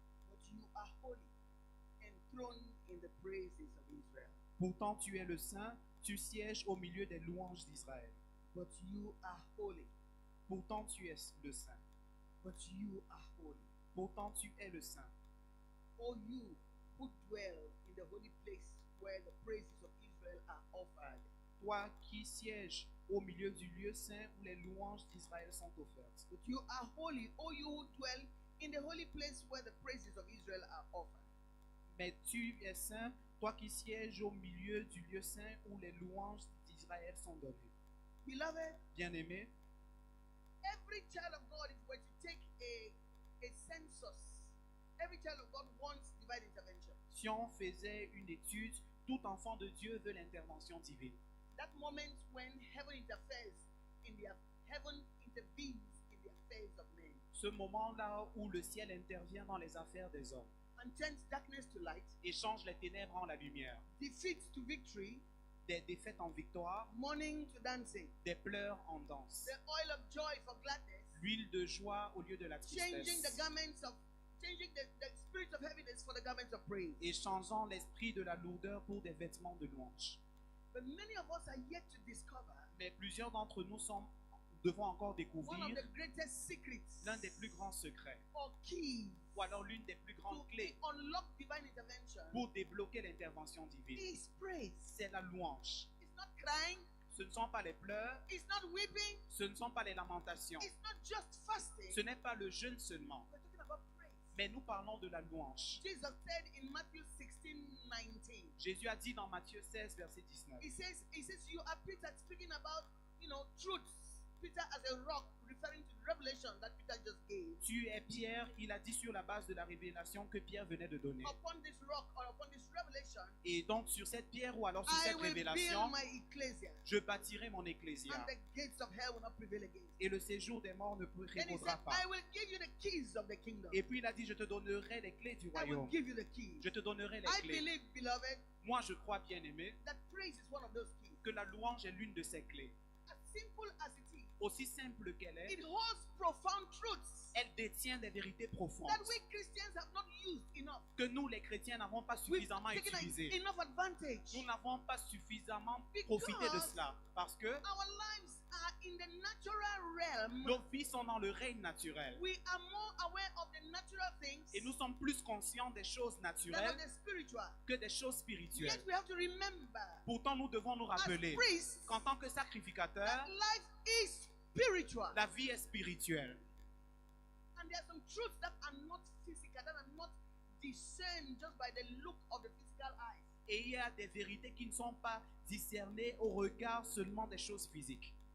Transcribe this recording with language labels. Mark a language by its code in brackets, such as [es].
[en] But you are holy, enthroned in the praises of Israel. [fr] Pourtant tu es le Saint, tu sièges au milieu des louanges d'Israël. [en] But you are holy. [fr] Pourtant tu es le Saint. [en] But you are holy. [fr] Pourtant tu es le Saint. [en] O you who dwell in the holy place where the praises of Israel are offered. [fr] Toi qui sièges au milieu du lieu saint où les louanges d'Israël sont offertes. [en] But you are holy, O you who dwell in the holy place where the praises of Israel are offered. [fr] Mais tu es saint, toi qui sièges au milieu du lieu saint où les louanges d'Israël sont données. [en] Beloved, [fr] Bien-aimés, [en] every child of God, if we're to take a census, every child of God wants divine intervention. [fr] si on faisait une étude, tout enfant de Dieu veut l'intervention divine. [en] That moment when heaven interferes in the heaven intervenes in the affairs of men [fr] Ce moment-là où le ciel intervient dans les affaires des hommes [en] and turns darkness to light, [fr] et change les ténèbres en la lumière, [en] defeat to victory, [fr] des défaites en victoire, [en] mourning to dancing, [fr] des pleurs en danse, [en] the oil of joy for gladness, [fr] l'huile de joie au lieu de la [en] changing the [fr] tristesse, [en] garments of changing the spirit of heaviness for the garments of praise. [fr] et changeant l'esprit de la lourdeur pour des vêtements de louange. [en] But many of us are yet to discover [fr] Mais plusieurs d'entre nous devons encore [en] one of [fr] découvrir [en] the greatest secrets [fr] l'un des plus grands secrets, [en] or keys [fr] ou alors l'une des plus [en] to [fr] grandes clés [en] unlock divine intervention [fr] pour débloquer l'intervention divine. [en] is praise. [fr] C'est la louange. [en] It's not crying, [fr] Ce ne sont pas les pleurs, [en] it's not weeping, [fr] ce ne sont pas les lamentations, [en] it's not just fasting. [fr] ce n'est pas le jeûne seulement, [en] We're talking about praise. [fr] mais nous parlons de la louange. [en] Jesus said in Matthew 16:19. [fr] Jésus a dit dans Matthieu 16, verset 19, [en] He says, you are Peter speaking about, truths. Peter as a rock, referring to the revelation that Peter just gave. [fr] tu es Pierre, il a dit sur la base de la révélation que Pierre venait de donner. [en] Upon this rock or upon this revelation, [fr] Et donc sur cette pierre ou alors sur [en] I [fr] cette [en] will [fr] révélation, [en] build my ecclesia, [fr] je bâtirai mon [en] and [fr] ecclésia. [en] the gates of hell will not prevail against. [fr] Et le séjour des morts ne [en] Then he said, [fr] prévaudra pas. [en] I will give you the keys of the kingdom. [fr] Et puis il a dit, je te donnerai les clés du [en] I will [fr] royaume. [en] give you the keys. [fr] Je te donnerai les [en] I [fr] clés. [en] believe, beloved, [fr] Moi, je crois, bien aimé, [en] that praise is one of those keys. [fr] que la louange est l'une de ces clés. [en] As simple as it is, [fr] Aussi simple qu'elle est, [en] it holds profound truths [fr] elle détient des vérités profondes [en] that we Christians have not used enough. [fr] que nous, les chrétiens, n'avons pas [en] We've [fr] suffisamment [en] taken [fr] utilisées. [en] enough advantage. [fr] Nous n'avons pas suffisamment [en] Because [fr] profité de cela. Parce que [en] Our lives are in the natural realm. [fr] nos vies sont dans le règne naturel. [en] We are more aware of the natural things [fr] Et nous sommes plus conscients des choses [en] than of [fr] naturelles [en] the spiritual. [fr] que des choses spirituelles. [en] Yet we have to remember, [fr] Pourtant, nous devons nous [en] as [fr] rappeler [en] priests, [fr] qu'en tant que sacrificateur, [en] that life is spiritual. [fr] la vie est spirituelle. [en] And there are some truths that are not physical, that are not discerned just by the look of the physical eyes. [fr] Et il y a des vérités qui ne sont pas discernées au regard seulement des choses physiques.